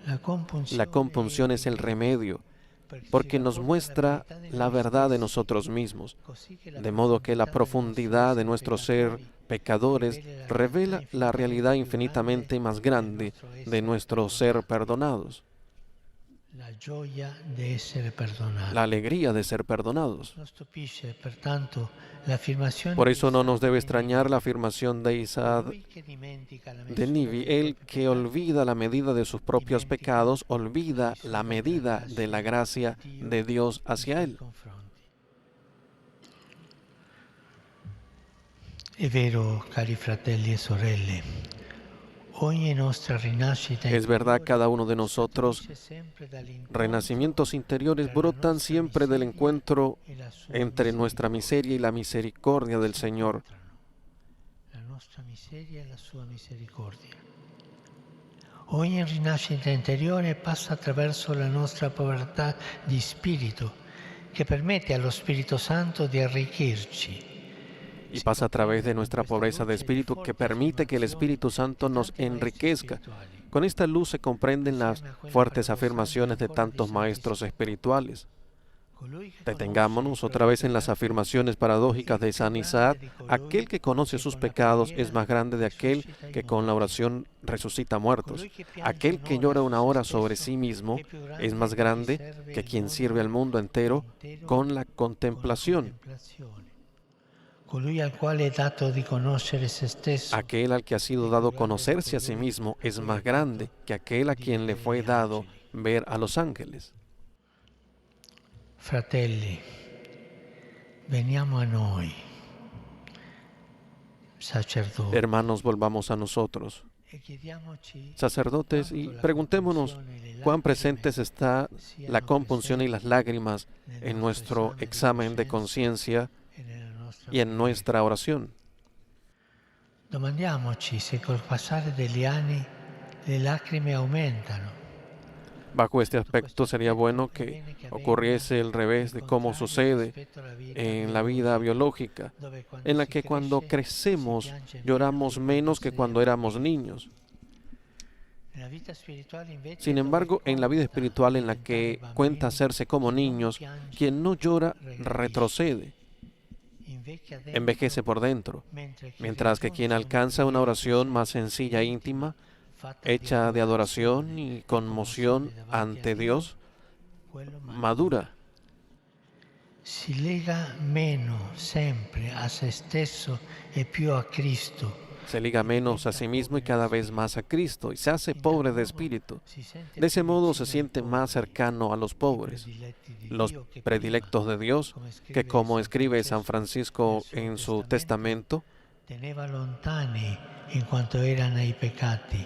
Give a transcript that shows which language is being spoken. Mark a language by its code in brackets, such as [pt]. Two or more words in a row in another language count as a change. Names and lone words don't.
[es] La compunción es el remedio, porque nos muestra la verdad de nosotros mismos, de modo que la profundidad de nuestro ser pecadores revela la realidad infinitamente más grande de nuestro ser perdonados, la alegría de ser perdonados. Por eso no nos debe extrañar la afirmación de Isaac de Nivi: el que olvida la medida de sus propios pecados, olvida la medida de la gracia de Dios hacia él. [it] È vero, cari fratelli e sorelle, ogni nostra rinascita [es] Es verdad, cada uno de [it] interiore [es] nosotros, [it] scaturisce sempre dall'incontro [es] renacimientos interiores [it] tra la [es] brotan [it] nostra [es] siempre del [it] miseria [es] encuentro [it] e la sua [es] entre nuestra miseria y la misericordia del Señor. [it] La nostra miseria e la sua misericordia. Ogni rinascita interiore passa attraverso la nostra povertà di spirito, che permette allo Spirito Santo di arricchirci. [es] Y pasa a través de nuestra pobreza de espíritu, que permite que el Espíritu Santo nos enriquezca. Con esta luz se comprenden las fuertes afirmaciones de tantos maestros espirituales. Detengámonos otra vez en las afirmaciones paradójicas de San Isaac: aquel que conoce sus pecados es más grande de aquel que con la oración resucita muertos. Aquel que llora una hora sobre sí mismo es más grande que quien sirve al mundo entero con la contemplación. [it] Colui al quale è dato di conoscere se stesso. [es] Aquel al que ha sido dado conocerse a sí mismo es más grande que aquel a quien le fue dado ver a los ángeles. [it] Fratelli, veniamo a noi, sacerdoti, [es] Hermanos, volvamos a nosotros, [it] e chiediamoci [es] sacerdotes, y [it] quanto la [es] preguntémonos [it] compunzione e le [es] cuán [it] lacrime [es] presentes está la [it] siano [es] compunción y las lágrimas [it] presenti [es] en [it] nel [es] nuestro [it] nostro [es] examen de [it] coscienza [es] conciencia [it] e nella nostra [es] y en nuestra oración. [it] Domandiamoci se col passare degli anni le lacrime aumentano. [es] Bajo este aspecto sería bueno que ocurriese el revés de cómo sucede en la vida biológica, en la que cuando crecemos lloramos menos que cuando éramos niños. Sin embargo, en la vida espiritual en la que cuenta hacerse como niños, quien no llora retrocede, envejece por dentro, mientras que quien alcanza una oración más sencilla e íntima, hecha de adoración y conmoción ante Dios, madura. [it] Si lega meno sempre a se stesso e più a Cristo. [es] Se liga menos a sí mismo y cada vez más a Cristo, y se hace pobre de espíritu. De ese modo se siente más cercano a los pobres, los predilectos de Dios, que, como escribe San Francisco en su testamento, [it] teneva lontani in quanto erano i peccati.